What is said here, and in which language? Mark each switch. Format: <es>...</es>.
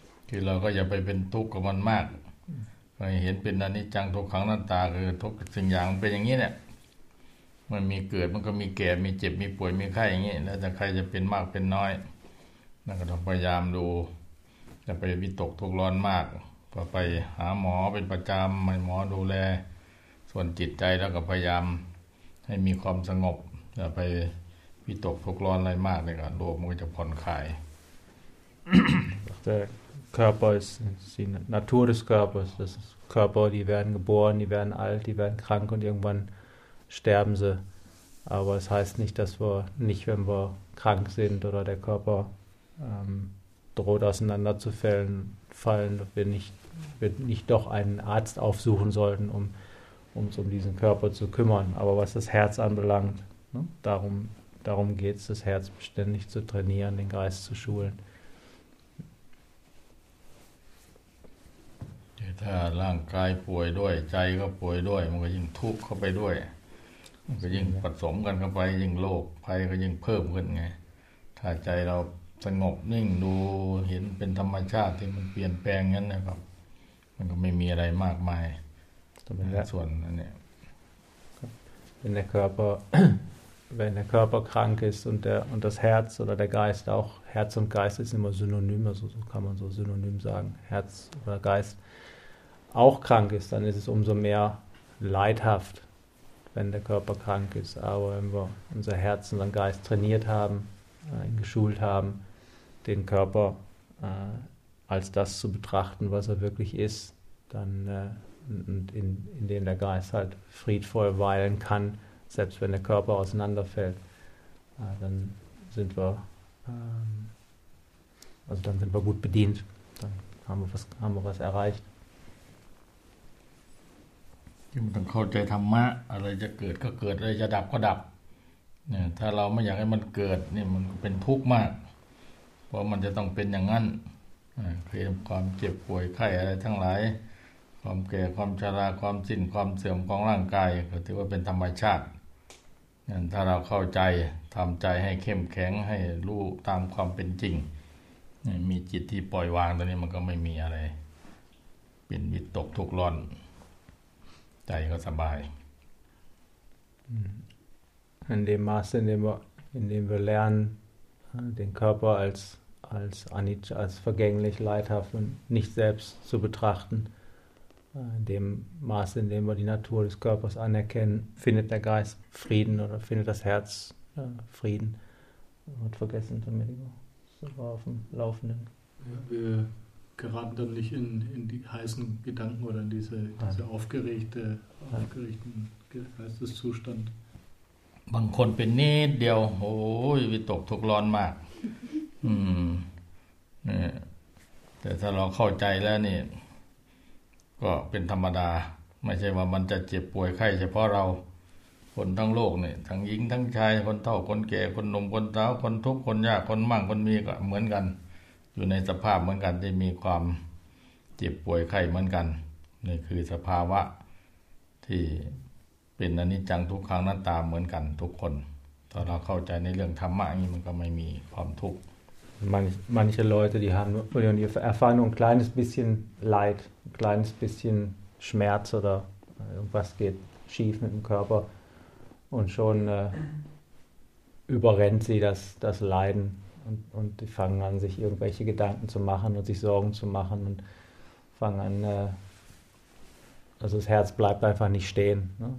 <th>คือเราก็อย่าไปเป็นทุกข์กับมันมากเห็นเป็นอนิจจังทุกขังอนัตตาคือทุกสิ่งอย่างเป็นอย่างนี้เนี่ยมันมีเกิดมันก็มีแก่มีเจ็บมีป่วยมีไข้อย่างนี้แล้วแต่ใครจะเป็นมากเป็นน้อยนั่นก็ต้องพยายามดูอย่าไปวิตกทุกข์ร้อนมากก็ไปหาหมอเป็นประจำมีหมอดูแลส่วนจิตใจแล้วก็พยายามให้มีความสงบอย่าไปวิตกทุกข์ร้อนอะไรมากเลยก็โลกมันก็จะผ่อนคลาย</th> <de>Körper ist die Natur des Körpers. Das ist Körper, die werden geboren, die werden alt, die werden krank und irgendwann sterben sie. Aber es heißt nicht, dass wir nicht, wenn wir krank sind oder der Körper droht auseinanderzufallen, wir nicht doch einen Arzt aufsuchen sollten, um uns um diesen Körper zu kümmern. Aber was das Herz anbelangt, ne, darum geht es, das Herz beständig zu trainieren, den Geist zu schulen.</de> <th>ถ้าร่างกายป่วยด้วยใจก็ป่วยด้วยมันก็ยิ่งทุกข์เข้าไปด้วยมันก็ยิ่งผสมกันเข้าไปยิ่งโรคภัยก็ยิ่งเพิ่มขึ้นไงถ้าใจเราสงบนิ่งดูเห็นเป็นธรรมชาติที่มันเปลี่ยนแปลงนั้นนะครับมันก็ไม่มีอะไรมากมายส่วนนั้นเนี่ย</th> <de>wenn der Körper wenn der Körper krank ist und der und das Herz oder der Geist auch Herz und Geist ist immer synonym also so kann man so synonym sagen Herz oder Geist auch krank ist, dann ist es umso mehr leidhaft, wenn der Körper krank ist. Aber wenn wir unser Herz, unseren Geist trainiert haben, ihn geschult haben, den Körper als das zu betrachten, was er wirklich ist, dann und in dem der Geist halt friedvoll weilen kann, selbst wenn der Körper auseinanderfällt, dann sind wir gut bedient. Dann haben wir was erreicht.</de> <th>มันต้องเข้าใจธรรมะอะไรจะเกิดก็เกิดอะไรจะดับก็ดับ เนี่ยถ้าเราไม่อยากให้มันเกิดนี่มันก็เป็นทุกข์มากเพราะมันจะต้องเป็นอย่างนั้นคือความเจ็บป่วยไข้อะไรทั้งหลายความแก่ความชราความสิ้นความเสื่อมของร่างกายก็ถือว่าเป็นธรรมชาติงั้นถ้าเราเข้าใจทำใจให้เข้มแข็งให้รู้ตามความเป็นจริงมีจิตที่ปล่อยวางตัวนี้มันก็ไม่มีอะไรเป็นวิตกทุกข์ร้อนใจก็สบาย</th> <de>In dem Maße, in dem wir lernen, den Körper als Anicca, als vergänglich, leidhaft und nicht selbst zu betrachten, in dem Maße, in dem wir die Natur des Körpers anerkennen, findet der Geist Frieden oder findet das Herz Frieden. Und vergessen, Domenico, so war auf dem Laufenden. Ja, wir geraten dann nicht in die heißen Gedanken oder in diese aufgeregten Geisteszustand.</de> <th>บางคนเป็นนิดเดียวโอ้ยวิตกทุกข์ร้อนมากนี่แต่ถ้าเราเข้าใจแล้วนี่ก็เป็นธรรมดาไม่ใช่ว่ามันจะเจ็บป่วยไข้เฉพาะเราคนทั้งโลกนี่ทั้งหญิงทั้งชายคนเฒ่าคนแก่คนหนุ่มคนสาวคนทุกข์คนยากคนมั่งคนมีก็เหมือนกันอยู่ในสภาพเหมือนกันที่มีความเจ็บป่วยไข้เหมือนกันนี่คือสภาวะ ที่เป็นอนิจจังทุกขังนั้นตามเหมือนกันทุกคนถ้าเราเข้าใจในเรื่องธรรมะนี่มันก็ไม่มีความทุกข์</th> <de>manche Leute die haben und die erfahren nur ein kleines bisschen Leid ein kleines bisschen Schmerz oder irgendwas geht schief mit dem Körper und schon überrennt sie das Leiden und die fangen an sich irgendwelche Gedanken zu machen und sich Sorgen zu machen und fangen an also das Herz bleibt einfach nicht stehen. Ne?</de>